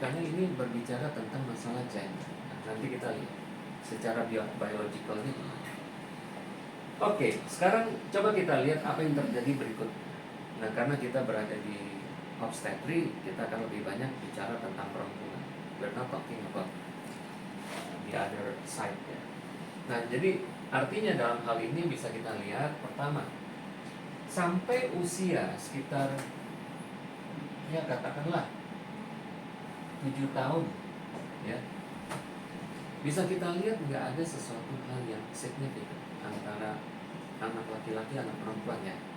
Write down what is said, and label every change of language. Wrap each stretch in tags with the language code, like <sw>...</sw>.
<id>Karena ini berbicara tentang masalah gender. Nah, nanti kita lihat secara biologikalnya. Oke, sekarang coba kita lihat apa yang terjadi berikut. Nah, karena kita berada di obstetri, kita akan lebih banyak bicara tentang perempuan.</id> <en>We're not talking about the other side, ya.</en> <id>Nah, jadi artinya dalam hal ini bisa kita lihat, pertama, sampai usia sekitar, ya katakanlah 7 tahun, ya, bisa kita lihat nggak ada sesuatu hal yang signifikan antara anak laki-laki anak perempuan, ya.</id>